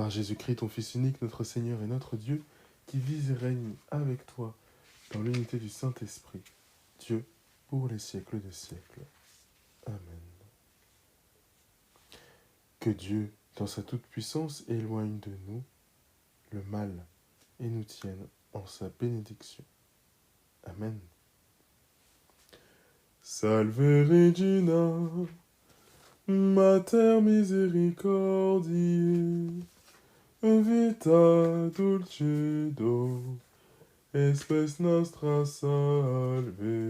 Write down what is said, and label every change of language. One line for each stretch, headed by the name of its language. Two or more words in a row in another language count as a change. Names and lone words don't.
French: Par Jésus-Christ, ton Fils unique, notre Seigneur et notre Dieu, qui vit et règne avec toi dans l'unité du Saint-Esprit, Dieu, pour les siècles des siècles. Amen. Que Dieu, dans sa toute-puissance, éloigne de nous le mal et nous tienne en sa bénédiction. Amen.
Latin: Salve Regina, Mater misericordiae, vita dulcedo, espes nostra salve.